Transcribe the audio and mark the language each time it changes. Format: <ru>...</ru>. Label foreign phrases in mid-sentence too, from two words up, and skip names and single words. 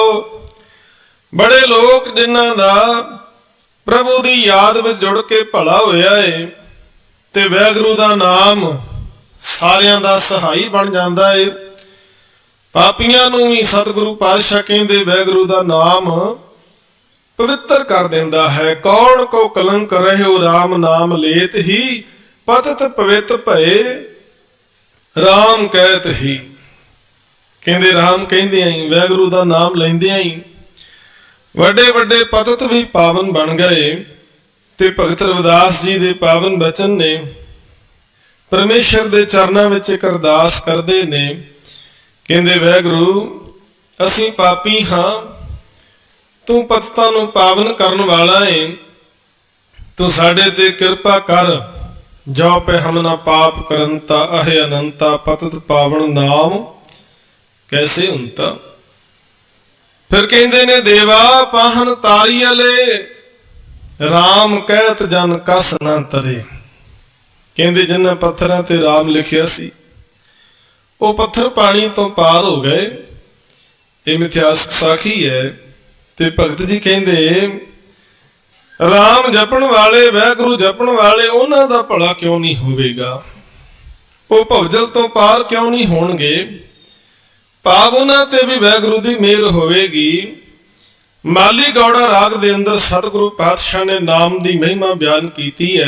<pa>ਵੱਡੇ ਲੋਕ ਜਿਨ੍ਹਾਂ ਦਾ ਪ੍ਰਭੂ ਦੀ ਯਾਦ ਵਿਚ ਜੁੜ ਕੇ ਭਲਾ ਹੋਇਆ ਹੈ ਤੇ ਵਾਹਿਗੁਰੂ ਦਾ ਨਾਮ ਸਾਰਿਆਂ ਦਾ ਸਹਾਈ ਬਣ ਜਾਂਦਾ ਹੈ। ਪਾਪੀਆਂ ਨੂੰ ਭੀ ਸਤਿਗੁਰੂ ਪਾਤਸ਼ਾਹ ਕਹਿੰਦੇ ਵਾਹਿਗੁਰੂ ਦਾ ਨਾਮ ਪਵਿੱਤਰ ਕਰ ਦੇਂਦਾ ਹੈ। ਕਉਨ ਕੋ ਕਲੰਕੁ ਰਹਿਓ ਰਾਮ ਨਾਮੁ ਲੇਤ ਹੀ, ਪਤਿਤ ਪਵਿਤ ਭਏ ਰਾਮੁ ਕਹਤ ਹੀ। ਕਹਿੰਦੇ ਰਾਮ ਕਹਿੰਦੇ ਹੀ, ਵਾਹਿਗੁਰੂ ਦਾ ਨਾਮ ਲੈਂਦੇ ਹੀ ਵੱਡੇ ਵੱਡੇ ਪਤਿਤ ਭੀ ਪਾਵਨ ਬਣ ਗਏ। ਤੇ ਭਗਤ ਰਵਿਦਾਸ ਜੀ ਦੇ ਪਾਵਨ ਬਚਨ ਨੇ ਪਰਮੇਸ਼ਰ ਦੇ ਚਰਨਾਂ ਵਿਚ ਇਕ ਅਰਦਾਸ ਕਰਦੇ ਨੇ। ਕਹਿੰਦੇ ਵਾਹਿਗੁਰੂ ਅਸੀਂ ਪਾਪੀ ਹਾਂ, ਤੂੰ ਪਤਿਤਾਂ ਨੂੰ ਪਾਵਨ ਕਰਨ ਵਾਲਾ ਹੈਂ, ਤੂੰ ਸਾਡੇ ਤੇ ਕਿਰਪਾ ਕਰ। ਜੋ ਪੈ ਹਮ ਨ ਪਾਪ ਕਰੰਤਾ ਅਹੇ ਅਨੰਤਾ ਪਤਿਤ ਪਾਵਨ ਨਾਮੁ ਕੈਸੇ ਹੁੰਤਾ। ਫਿਰ ਕਹਿੰਦੇ ਨੇ ਦੇਵਾ ਪਾਹਨ ਤਾਰੀਅਲੇ ਰਾਮ ਕਹਤ ਜਨ ਕਸ ਨ ਤਰੇ। ਕਹਿੰਦੇ ਜਿਨ੍ਹਾਂ ਪੱਥਰਾਂ ਤੇ ਰਾਮ ਲਿਖਿਆ ਸੀ ਉਹ ਪੱਥਰ ਪਾਣੀ ਤੋਂ ਪਾਰ ਹੋ ਗਏ। ਏ ਇਤਿਹਾਸਕ ਸਾਖੀ ਹੈ। ਤੇ ਭਗਤ ਜੀ ਕਹਿੰਦੇ ਰਾਮ ਜਪਣ ਵਾਲੇ ਵਾਹਿਗੁਰੂ ਜਪਣ ਵਾਲੇ ਉਨ੍ਹਾਂ ਦਾ ਭਲਾ ਕਿਉਂ ਨਹੀਂ ਹੋਵੇਗਾ, ਉਹ ਭਵਜਲ ਤੋਂ ਪਾਰ ਕਿਉਂ ਨਹੀਂ ਹੋਣਗੇ। ਭਾਵ ਉਨ੍ਹਾਂ ਤੇ ਭੀ ਵਾਹਿਗੁਰੂ ਦੀ ਮਿਹਰ ਹੋਵੇਗੀ। ਮਾਲੀ ਗਉੜਾ ਰਾਗ ਦੇ ਅੰਦਰ ਸਤਿਗੁਰੂ ਪਾਤਸ਼ਾਹ ਨੇ ਨਾਮ ਦੀ ਮਹਿਮਾ ਬਿਆਨ ਕੀਤੀ ਹੈ।</pa>